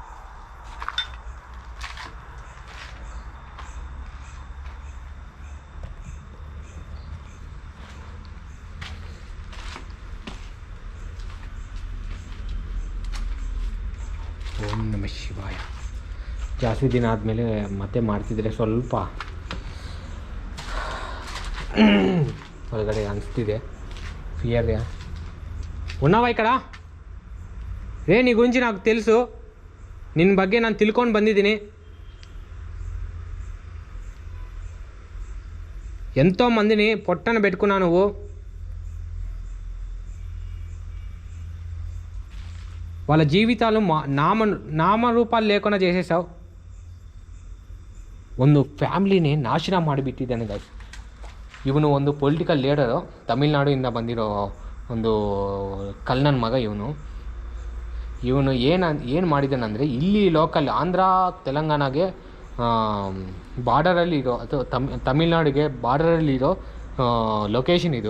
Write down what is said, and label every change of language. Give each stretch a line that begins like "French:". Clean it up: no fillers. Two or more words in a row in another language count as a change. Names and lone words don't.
Sanskrit: ಓಂ ನಮಃ ಶಿವಾಯ.
Kannada: ಜಾಸ್ತಿ ದಿನ ಆದಮೇಲೆ ಮತ್ತೆ ಮಾಡ್ತಿದ್ರೆ ಸ್ವಲ್ಪ ಒಳಗಡೆ ಅನಿಸ್ತಿದೆ,
Telugu: ఫియర్. ఉన్నావా ఇక్కడ? నీ గురించి నాకు తెలుసు, నిన్న
Kannada: ಬಗ್ಗೆ ನಾನು ತಿಳ್ಕೊಂಡು ಬಂದಿದ್ದೀನಿ.
Telugu: ఎంతో మందిని పొట్టన పెట్టుకున్నావు నువ్వు. వాళ్ళ జీవితాలు నామరూపాలు లేకుండా చేసేసావు.
Kannada: ಒಂದು ಫ್ಯಾಮ್ಲಿನೇ ನಾಶನ ಮಾಡಿಬಿಟ್ಟಿದ್ದಾನೆ ಗೈಸ್. ಇವನು ಒಂದು
English: political leader,
Kannada: ತಮಿಳ್ನಾಡಿಂದ ಬಂದಿರೋ ಒಂದು ಕಳ್ಳನ ಮಗ ಇವನು ಏನು ಮಾಡಿದ್ದಾನಂದರೆ, ಇಲ್ಲಿ ಲೋಕಲ್ ಆಂಧ್ರ ತೆಲಂಗಾಣಗೆ ಬಾರ್ಡರಲ್ಲಿರೋ ಅಥವಾ ತಮಿಳ್ನಾಡಿಗೆ ಬಾರ್ಡರಲ್ಲಿರೋ ಲೊಕೇಶನ್ ಇದು.